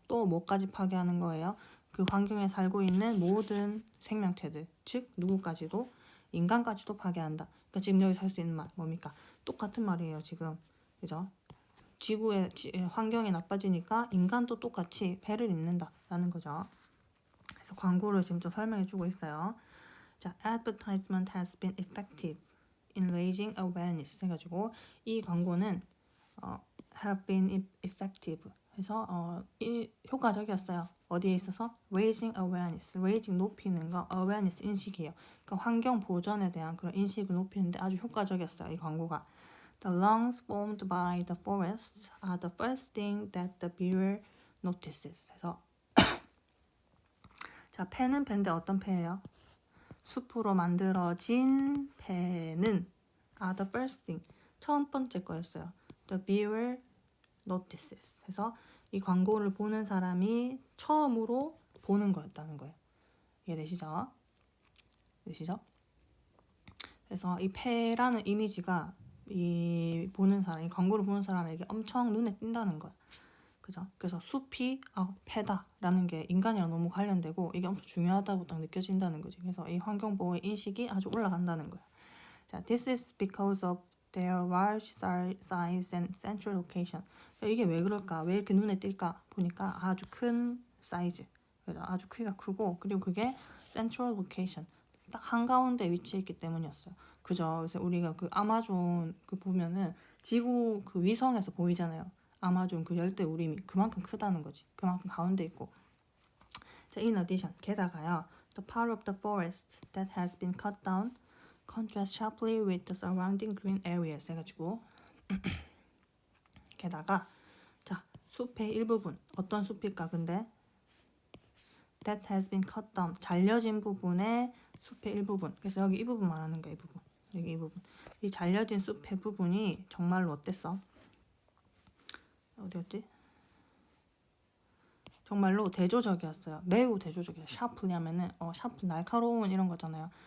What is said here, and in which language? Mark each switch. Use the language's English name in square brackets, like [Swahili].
[Korean] 또 뭐까지 파괴하는 거예요? 그 환경에 살고 있는 모든 생명체들, 즉 누구까지도 인간까지도 파괴한다. 그러니까 지금 여기 살 수 있는 말 뭡니까? 똑같은 말이에요. 지금 그죠? 지구의 환경이 나빠지니까 인간도 똑같이 폐를 입는다라는 거죠. 그래서 광고를 지금 좀 설명해주고 있어요. 자, [English] advertisement has been effective in raising awareness [Korean] 해가지고 이 광고는 have been effective 해서 효과적이었어요. 어디에 있어서? raising awareness, raising 높이는 거, awareness 인식이에요. 그러니까 환경 보전에 대한 그런 인식을 높이는데 아주 효과적이었어요. 이 광고가. [English] The lungs formed by the forests are the first thing that the viewer notices. [Korean] 해서 자, 폐는 폐인데 어떤 폐예요? 숲으로 만들어진 폐는 [English] are the first thing. [Korean] 첫 번째 거였어요. [English] The viewer notices. [Korean] 해서 이 광고를 보는 사람이 처음으로 보는 거였다는 거예요. 이해되시죠? 되시죠? 그래서 이 패라는 이미지가 이 보는 사람, 이 광고를 보는 사람에게 엄청 눈에 띈다는 거야. 그죠? 그래서 숲이 패다라는 게 인간이랑 너무 관련되고 이게 엄청 중요하다고 딱 느껴진다는 거지. 그래서 이 환경보호의 인식이 아주 올라간다는 거야. [English] 자, this is because of their large size and central location. [Korean] 이게 왜 그럴까? 왜 이렇게 눈에 띌까? 보니까 아주 큰 사이즈, 그래서 아주 크기가 크고 그리고 그게 central location, 딱 한가운데 위치해 있기 때문이었어요. 그죠? 그래서 우리가 그 아마존 그 보면은 지구 그 위성에서 보이잖아요. 아마존 그 열대 우림이 그만큼 크다는 거지. 그만큼 가운데 있고. 자, in addition, 게다가요, [English] the part of the forest that has been cut down contrasts sharply with the surrounding green areas [Korean] 해가지고 게다가 자, 숲의 일부분, 어떤 숲일까? 근데 [English] that has been cut down, [Korean] 잘려진 부분의 숲의 일부분. 그래서 여기 이 부분 말하는 거야. 이 부분, 여기 이 부분, 이 잘려진 숲의 부분이 정말로 어땠어? 어디였지? 정말로 대조적이었어요. 매우 대조적이에요. 샤프리 하면은 샤프 날카로운 이런 거잖아요.